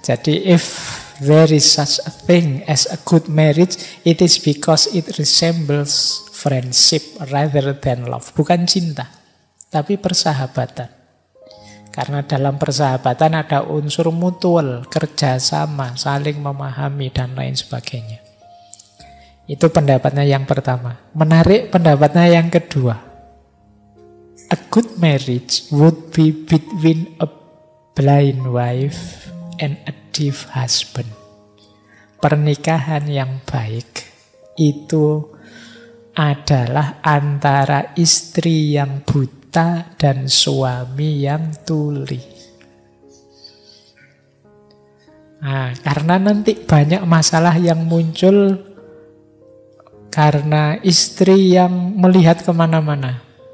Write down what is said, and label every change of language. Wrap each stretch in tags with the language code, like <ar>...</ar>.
<en>Jadi if there is such a thing as a good marriage, it is because it resembles friendship rather than love.</en> <id>Bukan cinta, tapi persahabatan. Karena dalam persahabatan ada unsur mutual, kerjasama, saling memahami, dan lain sebagainya. Itu pendapatnya yang pertama. Menarik pendapatnya yang kedua.</id> <en>A good marriage would be between a blind wife and a deaf husband.</en> <id>Pernikahan yang baik itu adalah antara istri yang buta dan suami yang tuli. Nah, karena nanti banyak masalah yang muncul karena istri yang melihat kemana-mana.</id>